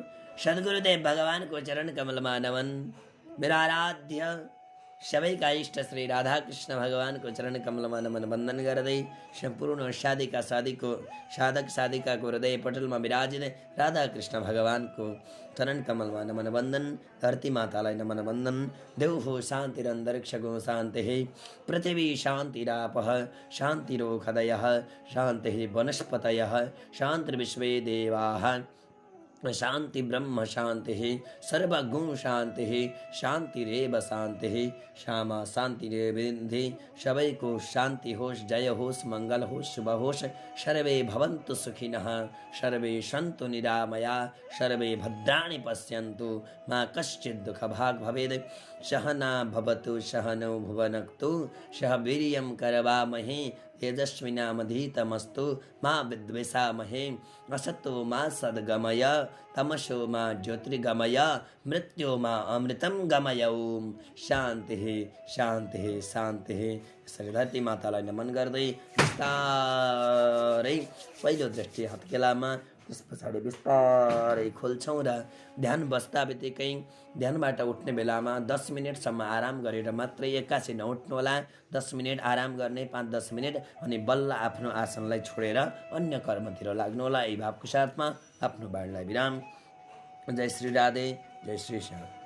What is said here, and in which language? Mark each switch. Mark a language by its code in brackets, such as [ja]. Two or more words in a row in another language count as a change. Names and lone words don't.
[ne] सद्गुरुदेव भगवानको चरण कमलमा नमन। मेरा आराध्य सबैका इष्ट श्री राधाकृष्ण भगवानको चरण कमलमा नमन वन्दन गर्दै सम्पूर्ण साधक साधिकाको हृदय पटलमा विराजिने राधाकृष्ण भगवानको चरण कमलमा नमन वन्दन। धरती मातालाई नमन वन्दन। [sa] देव हो शान्तिरन्तरिक्षको शान्तिः, पृथिवी शान्तिरापः शान्तिरोषधयः, शान्तिः वनस्पतयः, शान्तिर्विश्वे देवाः, शान्ति ब्रह्म शान्तिः, सर्वगुण शान्तिः, शान्तिरेव शान्तिः, श्यामा शान्तिरेवेन्धि। [ne] सबैको शान्ति होस्, जय होस्, मङ्गल होस्, शुभ होस्। [sa] सर्वे भवन्तु सुखिनः, सर्वे सन्तु निरामया, सर्वे भद्राणि पश्यन्तु, मा कश्चित् दुःखभाग् भवेत्। सहना भवतु सहनौ भुवनक्तु, सह वीर्यं करवामहे, तेजस्विनामधीतमस्तु मा विद्विषामहे। असतो मा सद्गमय, तमसो मा ज्योतिर्गमय, मृत्यो मा अमृतं गमय। ओम शान्तिः शान्तिः शान्तिः। [ne] यसरी धरती मातालाई नमन गर्दै बिस्तारै पहिलो दृष्टि हत्केलामा, त्यस पछाडि बिस्तारै खोल्छौँ र ध्यान बस्दा बित्तिकै ध्यानबाट उठ्ने बेलामा 10 मिनटसम्म आराम गरेर मात्रै एक्कासी नउठ्नुहोला। 10 मिनट आराम गर्ने, 5-10 मिनट, अनि बल्ल आफ्नो आसनलाई छोडेर अन्य कर्मतिर लाग्नुहोला। यही भावको साथमा आफ्नो बाणलाई विराम। जय श्री राधे, जय श्री श्याम।